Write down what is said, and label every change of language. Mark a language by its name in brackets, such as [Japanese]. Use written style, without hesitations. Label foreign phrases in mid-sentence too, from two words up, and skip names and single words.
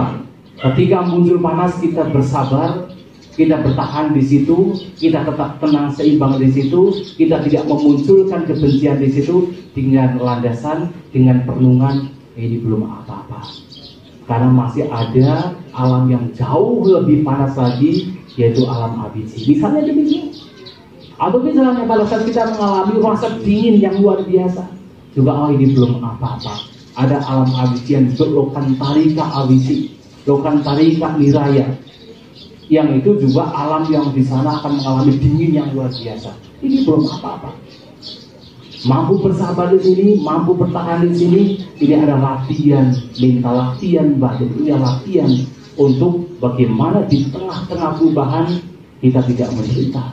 [Indonesian] Ketika muncul panas, kita bersabar, kita bertahan di situ, kita tetap tenang seimbang di situ, kita tidak memunculkan kebencian di situ dengan landasan, dengan perenungan, ini belum apa-apa. Karena masih ada alam yang jauh lebih panas lagi, yaitu alam avijji. Misalnya demikian. Atau misalnya pada saat kita mengalami rasa dingin yang luar biasa, juga ini belum apa-apa. Ada alam avijji yang disebut lokantarika avijji, lokantarika niraya, yang itu juga alam yang di sana akan mengalami dingin yang luar biasa. Ini belum apa-apa. Mampu bersabar di sini, mampu bertahan di sini, ini ada latihan, minta latihan batin, ini latihan untuk bagaimana di tengah-tengah perubahan kita tidak menderita.